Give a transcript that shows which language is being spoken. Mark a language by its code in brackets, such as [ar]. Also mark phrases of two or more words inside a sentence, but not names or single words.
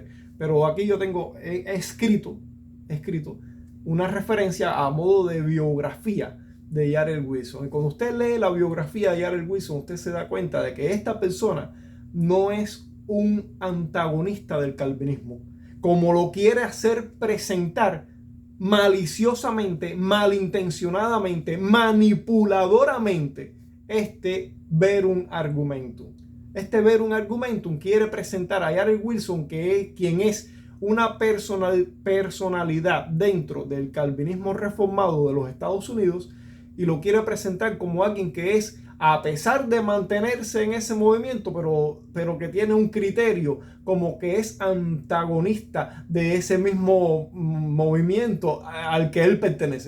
[es] Pero aquí yo tengo escrito una referencia a modo de biografía de Jared Wilson. Y cuando usted lee la biografía de Jared Wilson, usted se da cuenta de que esta persona no es un antagonista del calvinismo, como lo quiere hacer presentar maliciosamente, malintencionadamente, manipuladoramente Verum Argumentum. Verum Argumentum quiere presentar a Jared Wilson, quien es una personalidad dentro del calvinismo reformado de los Estados Unidos, y lo quiere presentar como alguien que es, a pesar de mantenerse en ese movimiento, pero que tiene un criterio como que es antagonista de ese mismo movimiento al que él pertenece.